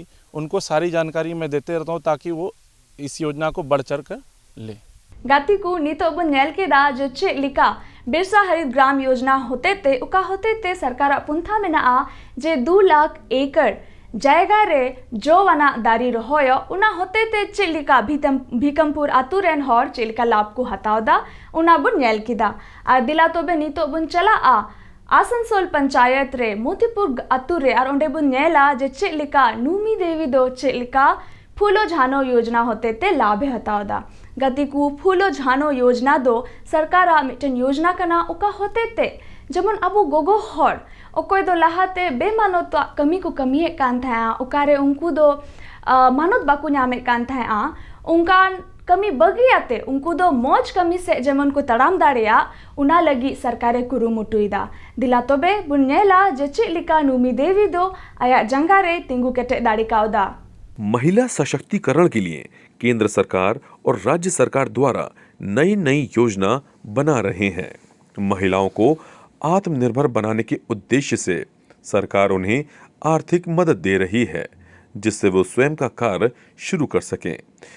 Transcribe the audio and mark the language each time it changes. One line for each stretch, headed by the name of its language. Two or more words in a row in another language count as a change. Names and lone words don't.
Hindi: उनको सारी जानकारी मैं देते रहता हूँ ताकि वो इस योजना को बढ़ चढ़ कर ले।
Santali: गाती को नीतो बन नेल के दा जो चे लिका बिरसा हरित ग्राम योजना होते ते सरकार पुंथा में ना जे 2 लाख एकड़ जायगा रे जो वाना दारी रहोयो उना होते ते चे लिका भीकमपुर आतु रेन हर चे लिका लाभ को हताव दा उना बुन नेल किदा आ दिला तोबे नीतो बुन चला आसनसोल पंचायत रे मोतीपुर आतु रे और ओंडे बुन नेला जे चे लिका नूमी देवी दो चे लिका फूलो झानो योजना होते ते लाभे हताव दा गति को फूलो झानो योजना दो सरकार मिटन योजना कना उका होते ते जमन अबो गोगो हर ओकोय दो लहाते बेमानत कमी को कमी कान था उकारे उनको दो मानत बाकू नामे कान था उनका कमी बगियाते उनको दो मौज कमी से जमन को तड़ाम दाड़िया उना लगी सरकारे कुरुमुटुईदा दिला तोबे बुन्नेला जेचे लिका नूमी देवी दो आया जंगारे तिंगु केटे दाड़िकाउदा।
Hindi: महिला सशक्तिकरण के लिए केंद्र सरकार और राज्य सरकार द्वारा नई योजना बना रहे हैं। महिलाओं को आत्मनिर्भर बनाने के उद्देश्य से सरकार उन्हें आर्थिक मदद दे रही है जिससे वो स्वयं का कार्य शुरू कर सकें।